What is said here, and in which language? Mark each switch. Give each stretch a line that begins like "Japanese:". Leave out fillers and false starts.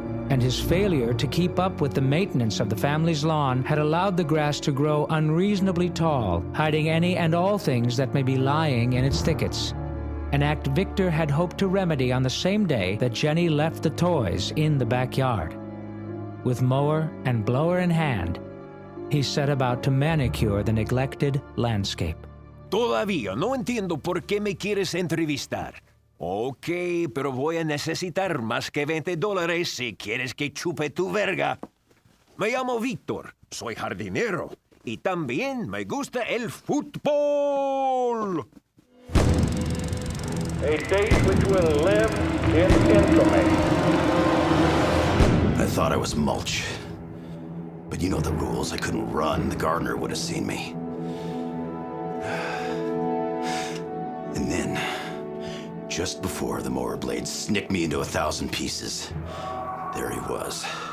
English: And his failure to keep up with the maintenance of the family's lawn had allowed the grass to grow unreasonably tall, hiding any and all things that may be lying in its thickets. An act Victor had hoped to remedy on the same day that Jenny left the toys in the backyard. With mower and blower in hand, he set about to manicure the neglected landscape.
Spanish: Todavía no entiendo por qué me quieres entrevistar. Ok, pero voy a necesitar más que $20 si quieres que chupe tu verga. Me llamo Víctor, soy jardinero, y también me gusta el fútbol.
English: A date which will live in infamy. I thought I was mulch. But you know the rules. I couldn't run. The gardener would have seen me. And then, just before the mower blade snicked me into 1,000 pieces, there he was.